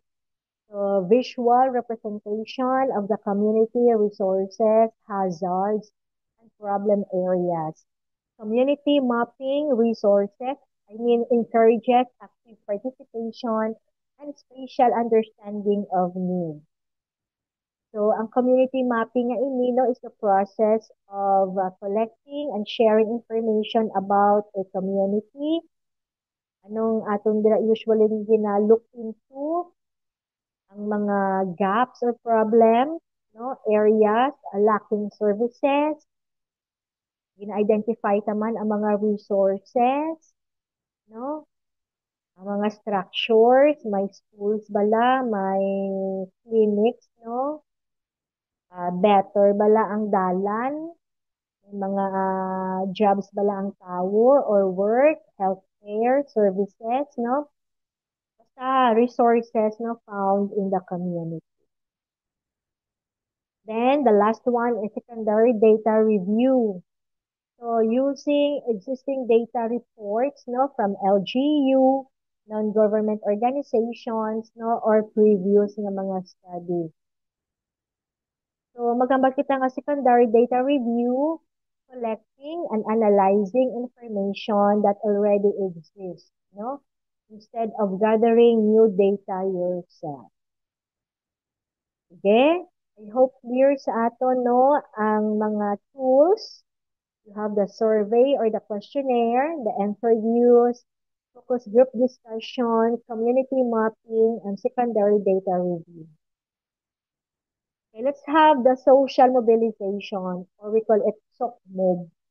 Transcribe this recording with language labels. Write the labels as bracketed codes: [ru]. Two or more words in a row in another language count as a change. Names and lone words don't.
[en] So visual representation of the community resources, hazards, and problem areas. Community mapping resources, encourages active participation and spatial understanding of needs. So, ang community mapping [hil] nga inilo [en] is the process of collecting and sharing information about a community. [hil] Anong atong usually gina-look into ang mga [en] gaps or problems, [hil] no, areas, [en] lacking services, [hil] gina-identify naman ang mga resources, no, ang mga structures, may schools bala, may clinics, no, better bala ang dalan, may mga jobs bala ang tao or work, [en] healthcare services, [hil] no, basta resources, no, [en] found in the community. Then the last one is secondary data review. So using existing data reports, no, from LGU, non-government organizations, no, or previous [hil] nga mga [en] study. So [hil] magambag kita nga [en] secondary data review, collecting and analyzing information that already exists, no, instead of gathering new data yourself. [hil] Okay? [en] I hope clear [hil] sa ato, no, ang mga tools. [en] You have the survey or the questionnaire, the interviews, focus group discussion, community mapping, and secondary data review. Okay, let's have the social mobilization, or we call it SOCMOB.